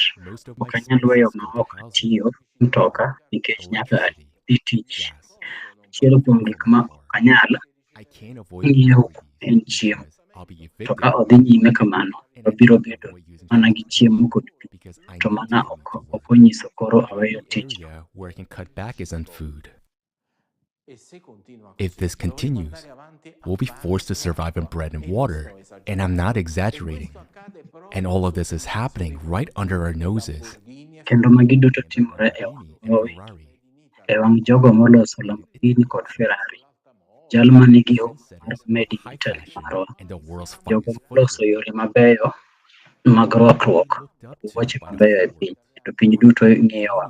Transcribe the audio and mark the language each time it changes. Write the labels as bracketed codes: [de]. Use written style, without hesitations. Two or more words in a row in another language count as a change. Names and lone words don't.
[luo] Ok anyal weyo ma ok atiyo mtoka nikech nyaka adhi tich. Achiel kuom gik ma ok anyal ng'iewo en chiemo. To ka odhi nyime kamano, wabiro bedo mana gi chiemo kod pi. To mana ok onyiso koro aweyo tich. [en] Where I can cut back is on food. If this continues, we'll be forced to survive on bread and water, and I'm not exaggerating. And all of this is happening right under our noses. [luo] Kendo magi duto timore e wang' jogo moloso Lamborghini kod Ferrari. Jal ma nigi mar [en] Made in Italy [luo] marwa. Jogo moloso yore mabeyo mag rwakruok, wuoche mabeyo e piny, to piny duto ng'iyowa.